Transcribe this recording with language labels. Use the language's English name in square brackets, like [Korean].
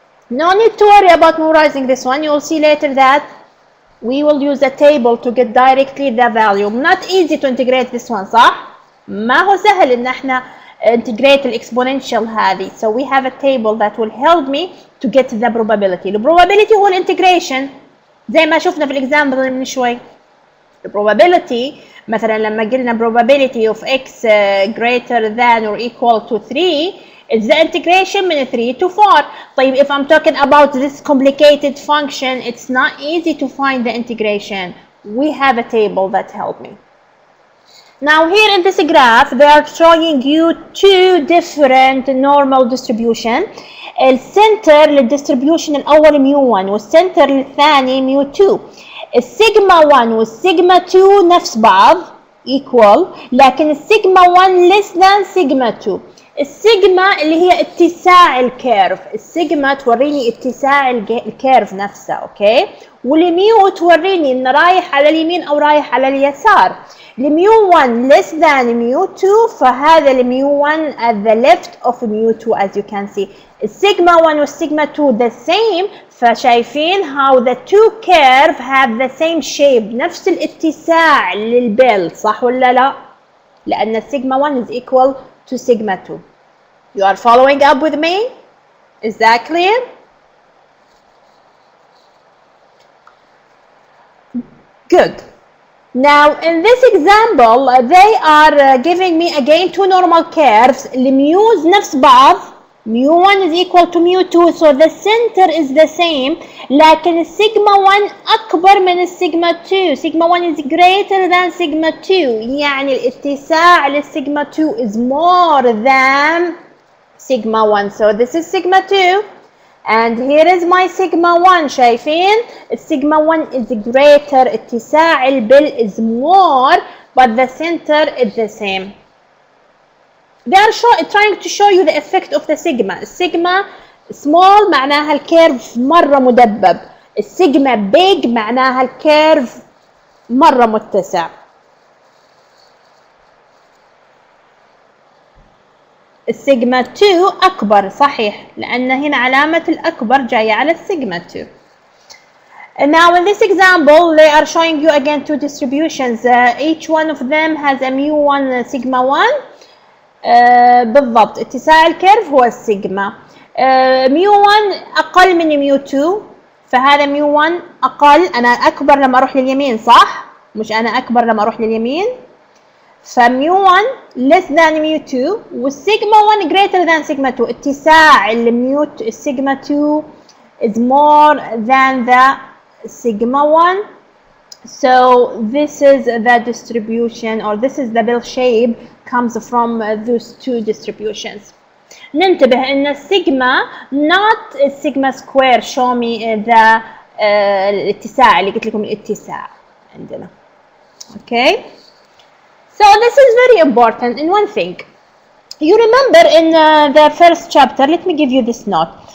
[English] No need to worry about memorizing this one. You will see later that we will use a table to get directly the value. Not easy to integrate this one، [Arabic] صح؟ ما هو سهل إن احنا [English] integrate الexponential هذه. So we have a table that will help me to get the probability. The probability [Arabic] هو الانتجريشن زي ما شفنا في الإكزامبل من شوي. [English] The probability [Arabic] مثلا لما قلنا [English] probability of x greater than or equal to 3 is the integration من 3 to 4. طيب if I'm talking about this complicated function, it's not easy to find the integration. We have a table that help me. Now here in this graph, they are showing you two different normal distribution. [Arabic] السنتر للdistribution الأول ميو 1 والسنتر الثاني ميو 2. السيجما 1 والسيجما 2 نفس بعض equal، لكن السيجما 1 [English] less than [Arabic] سيجما 2. السيجما اللي هي اتساع الكيرف، السيجما توريني اتساع الكيرف نفسه، اوكي؟ والميو توريني ان رايح على اليمين او رايح على اليسار. [English] الميو 1 less than ميو 2، [Arabic] فهذا الميو 1 [English] at the left of ميو 2 as you can see. [Arabic] السيجما 1 والسيجما 2 [English] the same، [Arabic] فشايفين [English] how the two curve have the same shape، [Arabic] نفس الاتساع للبيل، صح ولا لا؟ لأن السيجما 1 [English] is equal to sigma 2. You are following up with me? Is that clear? Good. Now in this example they are giving me again two normal curves. [Arabic] الميوز نفس بعض. [English] mu 1 is equal to mu 2, so the center is the same. [Arabic] لكن السيجما 1 أكبر من السيجما 2. [English] sigma 1 is greater than sigma 2. [Arabic] يعني الاتساع للسيجما 2 [English] is more than sigma 1. So this is sigma 2. And here is my sigma 1. [Arabic] شايفين؟ السيجما 1 [English] is greater. [Arabic] اتساع البل [English] is more, but the center is the same. They are trying to show you the effect of the sigma. [Arabic] السيجما small معناها الكيرف مرة مدبب. السيجما big معناها الكيرف مرة متسع. السيجما 2 أكبر، صحيح، لأن هنا علامة الأكبر جاية على السيجما 2. [English] And now in this example they are showing you again two distributions. Each one of them has a mu 1 sigma 1. [Arabic] بالضبط اتساع الكيرف هو السيجما. ميو 1 أقل من ميو 2، فهذا ميو 1 أقل. أنا أكبر لما أروح لليمين، صح؟ مش أنا أكبر لما أروح لليمين؟ فميو 1 [English] less than [Arabic] ميو 2 والسيجما 1 [English] greater than [Arabic] سيجما 2. اتساع السيجما 2 [English] is more than the sigma 1. So this is the distribution, or this is the bell shape comes from those two distributions. [Arabic] ننتبه ان السيجما not السيجما square. [English] show me the [Arabic] الاتساع اللي قلت لكم الاتساع عندنا. [English] Okay, so this is very important in one thing. You remember in the first chapter, let me give you this note.